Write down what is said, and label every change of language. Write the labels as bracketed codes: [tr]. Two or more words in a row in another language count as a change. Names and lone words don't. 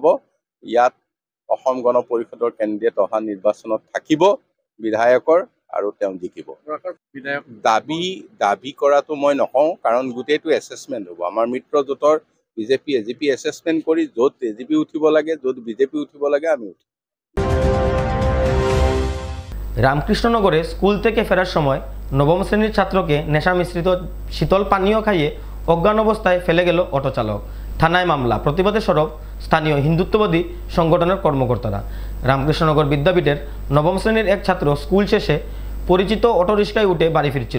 [as] ইয়াত অসম গণ পৰিষদৰ কেণ্ডিডেট অহা নিৰ্বাচনত থাকিব বিধায়কৰ আৰু তেওঁ জিকিব। দাবী কৰাটো মই নকওঁ, কাৰণ গোটেইটো এছেছমেণ্ট হ'ব। আমাৰ মিত্ৰজোঁটৰ বিজেপি এজিপি এছেছমেণ্ট কৰি য'ত এজিপি উঠিব লাগে, য'ত বিজেপি উঠিব লাগে আমি উঠিম। [bn] রামকৃষ্ণনগরে স্কুল থেকে ফেরার সময় নবম শ্রেণীর ছাত্রকে নেশা মিশ্রিত শীতল পানীয় খাইয়ে অজ্ঞান অবস্থায় ফেলে গেল অটো চালক। থানায় মামলা, প্রতিবাদে সরব স্থানীয় হিন্দুত্ববাদী সংগঠনের কর্মকর্তারা। রামকৃষ্ণনগর বিদ্যাপীঠের নবম শ্রেণীর এক ছাত্র স্কুল শেষে পরিচিত অটোরিক্সায় উঠে বাড়ি ফিরছিল।